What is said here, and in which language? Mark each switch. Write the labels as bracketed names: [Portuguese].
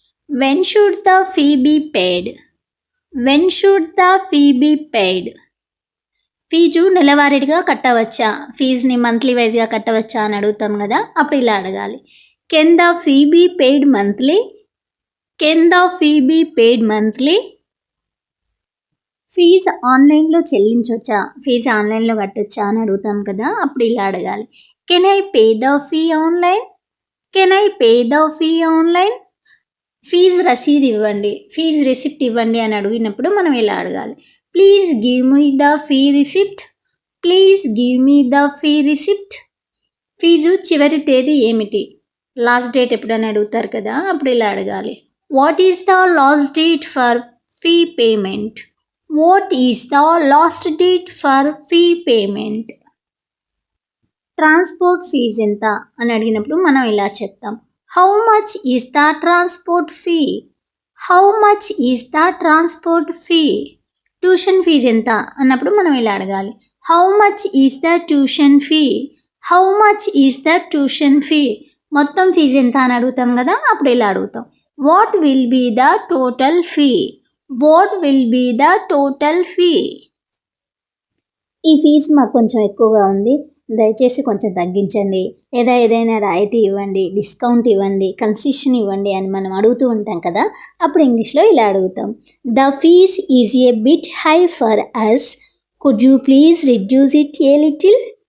[English] When should the fee be paid? When should the fee be paid? [Telugu] Fee నెలవారీగా కట్టవచ్చా, ఫీజుని monthly వైజ్గా కట్టవచ్చా అని అడుగుతాం కదా, అప్పుడు ఇలా అడగాలి. [English] Can the fee be paid monthly? Can the fee be paid monthly? [Telugu] Fee ఆన్లైన్లో చెల్లించవచ్చా, ఫీజు ఆన్లైన్లో కట్టొచ్చా అని అడుగుతాం కదా, అప్పుడు ఇలా అడగాలి. [English] Can I pay the fee online? Can I pay the fee online? [Telugu] Fee రసీదు ఇవ్వండి, ఫీజు రిసిప్ట్ ఇవ్వండి అని అడిగినప్పుడు మనం ఇలా అడగాలి. [English] Please give me the fee receipt? Please give me the fee receipt? [Telugu] Fee చివరి తేదీ ఏమిటి, లాస్ట్ డేట్ ఎప్పుడని అడుగుతారు కదా, అప్పుడు ఇలా అడగాలి. [English] What is the last date for fee payment? What is the last date for fee payment? [Telugu] Transport fee ఎంత అని అడిగినప్పుడు మనం ఇలా చెప్తాం. [English] How much is the transport fee? How much is the transport fee? [Telugu] Tuition fee ఎంత అన్నప్పుడు మనం ఇలా అడగాలి. [English] How much is the tuition fee? How much is the tuition fee? [Telugu] మొత్తం ఫీజు ఎంత అని అడుగుతాం కదా, అప్పుడు ఇలా అడుగుతాం. [English] What will be the total fee? What will be the total fee? [Telugu] ఈ ఫీజు మాకు కొంచెం ఎక్కువగా ఉంది, దయచేసి కొంచెం తగ్గించండి, లేదా ఏదైనా రాయితీ ఇవ్వండి, డిస్కౌంట్ ఇవ్వండి, కన్సెషన్ ఇవ్వండి అని మనం అడుగుతూ ఉంటాం కదా, అప్పుడు ఇంగ్లీష్లో ఇలా అడుగుతాం. [English] The fees is a bit high for us, could you please reduce it a little?